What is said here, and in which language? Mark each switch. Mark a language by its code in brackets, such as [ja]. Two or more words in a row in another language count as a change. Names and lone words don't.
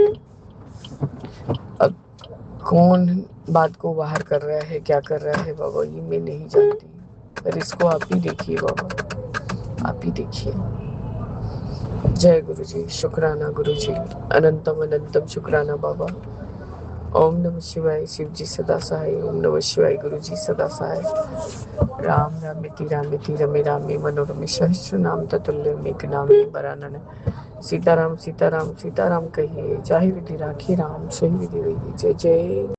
[hi] अब कौन बात को बाहर कर रहा है, क्या कर रहा है बाबा, ये मैं नहीं जानती, पर इसको आप ही देखिए बाबा, आप ही देखिए। जय गुरुजी, शुक्राना गुरुजी, अनंतम अनंतम शुक्राना बाबा। ओम नमः शिवाय, शिव जी सदा सहाय। ओम नमः शिवाय, गुरु जी सदा सहाय। [sa] राम रामेति रमे रामे मनोरमे सहस्र नाम ततुल्य एक नामे बरानन। [hi] सीताराम सीताराम सीताराम कहिए, जाहि विधि राखी राम, सही विधि रहिए। जय जय